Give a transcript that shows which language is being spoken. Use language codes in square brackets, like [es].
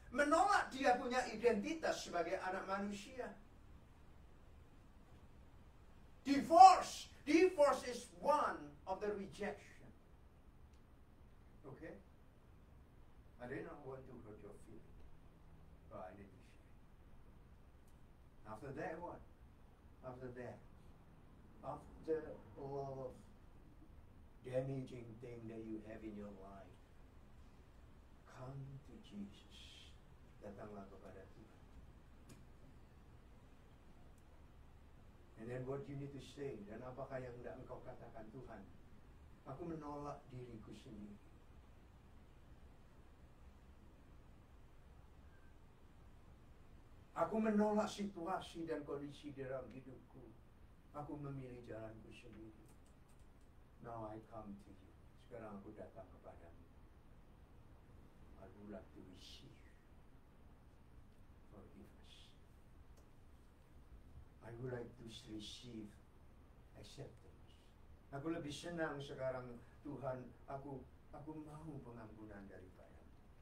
[id] Menolak dia punya identitas sebagai anak manusia. [en] Divorce is one of the rejection. Okay? I did not want to hurt your feelings, but I need to share. After that, what? After that, after all of damaging thing that you have in your life, come to Jesus. [id] Datanglah kepada Tuhan. [en] And then what you need to say, [id] dan apakah yang hendak engkau katakan, Tuhan, aku menolak diriku sendiri. Aku menolak situasi dan kondisi dalam hidupku. Aku memilih jalanku sendiri. [en] Now I come to you. [id] Sekarang aku datang kepadamu. [en] I would like to receive forgiveness. I would like to receive acceptance. [id] Aku lebih senang sekarang, Tuhan, aku mau pengampunan daripadamu.